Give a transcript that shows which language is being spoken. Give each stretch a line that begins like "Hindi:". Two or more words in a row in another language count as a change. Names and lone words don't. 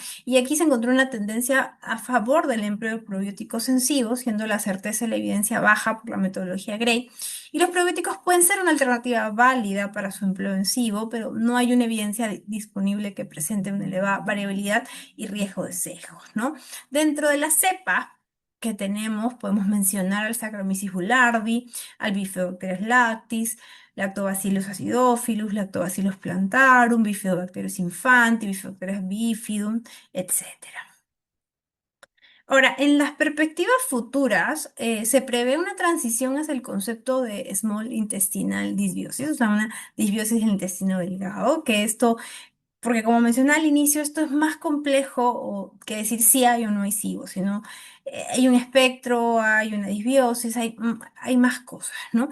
Spanish: Y aquí se encontró una tendencia a favor del empleo de probióticos en SIBO, siendo la certeza de la evidencia baja por la metodología Gray. Y los probióticos pueden ser una alternativa válida para su empleo en SIBO, pero no hay una evidencia disponible que presente una elevada variabilidad y riesgo de sesgos, ¿no? Dentro de la cepa que tenemos, podemos mencionar al Saccharomyces boulardii, al Bifidobacterias lactis, Lactobacillus acidophilus, Lactobacillus plantarum, Bifidobacterius infanti, Bifidobacterias bifidum, etcétera. Ahora, en las perspectivas futuras, se prevé una transición hacia el concepto de
English: small intestinal dysbiosis,
Spanish: o sea, una disbiosis del intestino delgado, que esto porque como mencioné al inicio, esto es más complejo que decir si hay o no hay SIBO, sino hay un espectro, hay una disbiosis, hay más cosas, ¿no?